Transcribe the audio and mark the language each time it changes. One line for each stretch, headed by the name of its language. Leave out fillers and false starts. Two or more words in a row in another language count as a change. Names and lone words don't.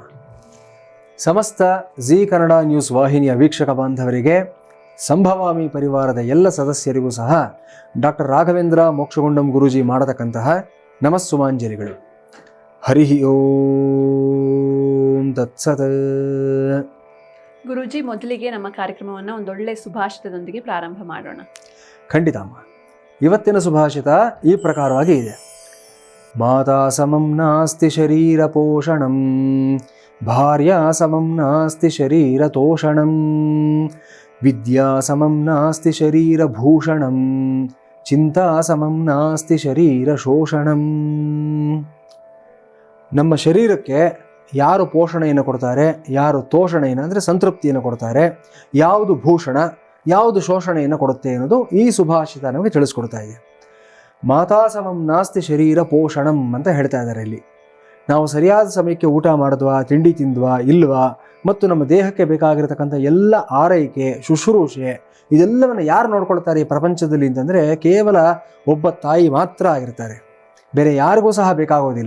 Kannada: ಸಮಸ್ತ ಜೀ ಕನ್ನಡ ನ್ಯೂಸ್ ವಾಹಿನಿಯ ವೀಕ್ಷಕ ಬಾಂಧವರಿಗೆ, ಸಂಭವಾಮಿ ಪರಿವಾರದ ಎಲ್ಲ ಸದಸ್ಯರಿಗೂ ಸಹ ಡಾಕ್ಟರ್ ರಾಘವೇಂದ್ರ ಮೋಕ್ಷಗುಂಡಂ ಗುರೂಜಿ ಮಾಡತಕ್ಕಂತಹ ನಮಸ್ಸುಮಾಂಜಲಿಗಳು.
Sanskrit: ಹರಿ ಓಂ ತತ್ಸತ್.
Kannada: ಗುರೂಜಿ, ಮೊದಲಿಗೆ ನಮ್ಮ ಕಾರ್ಯಕ್ರಮವನ್ನು ಒಂದೊಳ್ಳೆ ಸುಭಾಷಿತದೊಂದಿಗೆ ಪ್ರಾರಂಭ ಮಾಡೋಣ. ಖಂಡಿತ ಅಮ್ಮ. ಇವತ್ತಿನ ಸುಭಾಷಿತ ಈ ಪ್ರಕಾರವಾಗಿ ಇದೆ.
Sanskrit: ಮಾತಾ ಸಮಂ ನಾಸ್ತಿ ಶರೀರ ಪೋಷಣಂ, ಭಾರ್ಯಾ ಸಮಂ ನಾಸ್ತಿ ಶರೀರ ತೋಷಣಂ, ವಿದ್ಯಾ ಸಮಂ ನಾಸ್ತಿ ಶರೀರ ಭೂಷಣಂ, ಚಿಂತಾ ಸಮಂ ನಾಸ್ತಿ ಶರೀರ ಶೋಷಣಂ.
Kannada: ನಮ್ಮ ಶರೀರಕ್ಕೆ ಯಾರು ಪೋಷಣೆಯನ್ನು ಕೊಡ್ತಾರೆ, ಯಾರು ತೋಷಣೆಯನ್ನು ಅಂದರೆ ಸಂತೃಪ್ತಿಯನ್ನು ಕೊಡ್ತಾರೆ, ಯಾವುದು ಭೂಷಣ, ಯಾವುದು ಶೋಷಣೆಯನ್ನು ಕೊಡುತ್ತೆ ಅನ್ನೋದು ಈ ಸುಭಾಷಿತ ನಮಗೆ ತಿಳಿಸ್ಕೊಡ್ತಾ ಇದೆ.
Sanskrit: ಮಾತಾ ಸಮಂ ನಾಸ್ತಿ ಶರೀರ ಪೋಷಣಂ
Kannada: ಅಂತ ಹೇಳ್ತಾ ಇದ್ದಾರೆ ಇಲ್ಲಿ. ನಾವು ಸರಿಯಾದ ಸಮಯಕ್ಕೆ ಊಟ ಮಾಡಿದ್ವಾ, ತಿಂಡಿ ತಿಂದ್ವಾ ಇಲ್ವಾ, ಮತ್ತು ನಮ್ಮ ದೇಹಕ್ಕೆ ಬೇಕಾಗಿರತಕ್ಕಂಥ ಎಲ್ಲ ಆರೈಕೆ, ಶುಶ್ರೂಷೆ ಇದೆಲ್ಲವನ್ನು ಯಾರು ನೋಡ್ಕೊಳ್ತಾರೆ ಈ ಪ್ರಪಂಚದಲ್ಲಿ ಅಂತಂದರೆ ಕೇವಲ ಒಬ್ಬ ತಾಯಿ ಮಾತ್ರ ಆಗಿರ್ತಾರೆ. ಬೇರೆ ಯಾರಿಗೂ ಸಹ ಬೇಕಾಗೋದಿಲ್ಲ.